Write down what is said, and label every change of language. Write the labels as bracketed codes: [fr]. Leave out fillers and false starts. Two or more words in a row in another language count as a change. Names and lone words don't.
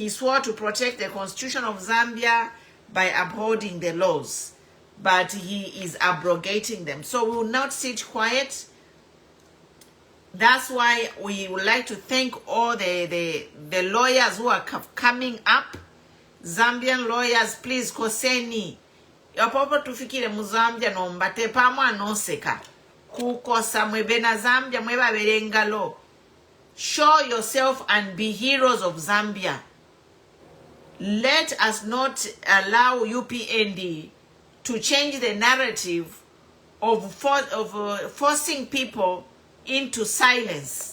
[en] He swore to protect the constitution of Zambia by upholding the laws, but he is abrogating them. So we will not sit quiet. That's why we would like to thank all the lawyers who are coming up. Zambian lawyers, please koseni. [bem] Yopopo tufikire mu Zambia nombate pamwe anoseka. Kukosa mwebena Zambia mweba berengalo. [en] Show yourself and be heroes of Zambia. Let us not allow UPND to change the narrative of forcing people into silence.